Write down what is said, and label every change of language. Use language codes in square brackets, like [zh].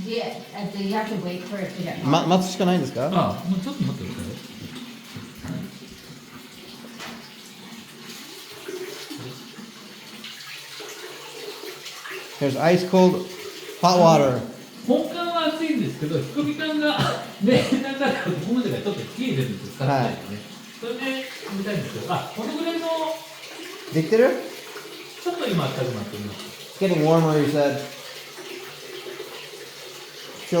[en] Yeah, and you have to wait for it to get hot. [ja] 待つしかないんですか？あ、もうちょっと待ってください。 [en] There's ice cold hot water. [ja] 本館は暑いんですけど、引き込み感がね、なんかここまでがちょっと冷えてるんです使ってないですね。それで冷たいんですけど、このぐらいのできてる？ちょっと今温かくなっております。 [en] Getting warmer, you said.